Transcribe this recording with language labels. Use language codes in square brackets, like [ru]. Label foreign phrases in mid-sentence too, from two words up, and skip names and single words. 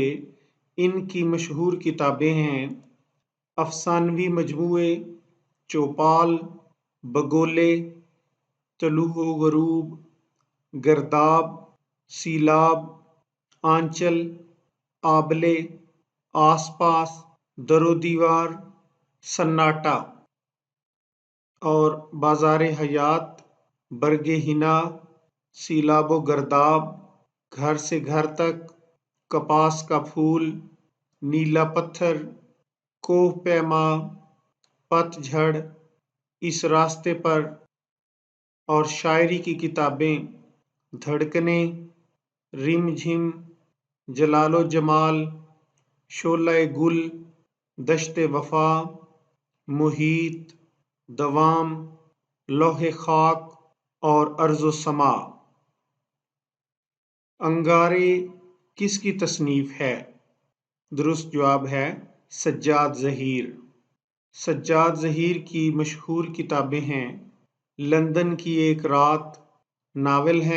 [ur] ان کی مشہور کتابیں ہیں افسانوی مجموعے، چوپال، بگولے، طلوع و غروب، گرداب، سیلاب، آنچل، آبلے، آس پاس، در و دیوار، سناٹا اور بازار حیات، برگ حنا، سیلاب و گرداب، گھر سے گھر تک، کپاس کا پھول، نیلا پتھر، کوہ پیما، پت جھڑ، اس راستے پر اور شاعری کی کتابیں دھڑکنیں، رم جھم، جلال و جمال، شعلہ گل، دشت وفا، محیط، دوام، لوح خاک اور ارض و سما۔ انگارے کس کی تصنیف ہے؟ درست جواب ہے سجاد ظہیر۔ سجاد ظہیر کی مشہور کتابیں ہیں لندن کی ایک رات، ناول ہے